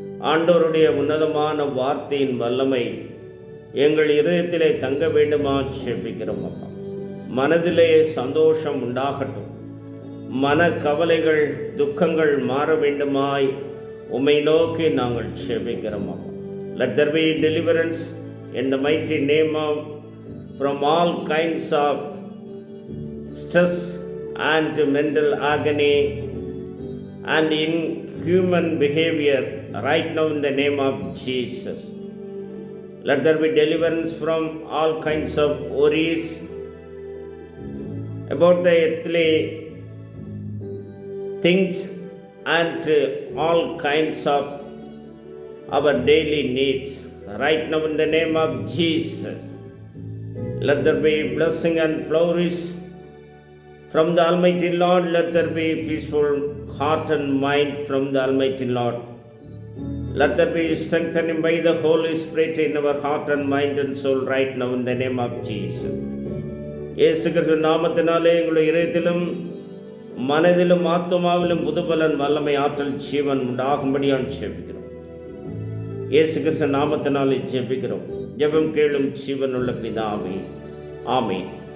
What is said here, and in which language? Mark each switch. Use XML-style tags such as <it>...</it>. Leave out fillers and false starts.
<ta>ஆண்டவருடைய உன்னதமான வார்த்தையின் வல்லமை எங்கள் இதயத்திலே தங்க வேண்டுமா செபிக்கிறோம் அப்பா. மனதிலே சந்தோஷம் உண்டாகட்டும், மன கவலைகள் துக்கங்கள் மாற வேண்டுமாய் உம்மை நோக்கி நாங்கள் செபிக்கிறோம் அப்பா.</ta> <en>Let there be deliverance in the mighty name of from all kinds of stress and mental agony and inhuman behavior right now in the name of Jesus. Let there be deliverance from all kinds of worries about the earthly things and all kinds of our daily needs right now in the name of Jesus. Let there be blessing and flourish from the Almighty Lord. Let there be peaceful heart and mind from the Almighty Lord. Let there be strengthening by the Holy Spirit in our heart and mind and soul right now in the name of Jesus.</en> <ta>இயேசு கிறிஸ்து நாமத்தினாலே எங்களுடைய இதயத்திலும் மனதிலும் ஆத்துமாவிலும் புதுபலன் வல்லமை ஆற்றல் ஜீவன் உண்டாகும்படியான் ஜெபிக்கிறோம். இயேசு கிறிஸ்து நாமத்தினாலே ஜெபிக்கிறோம். ஜெபம் கேளும் ஜீவனுள்ள பிதாவே, ஆமென்.</ta>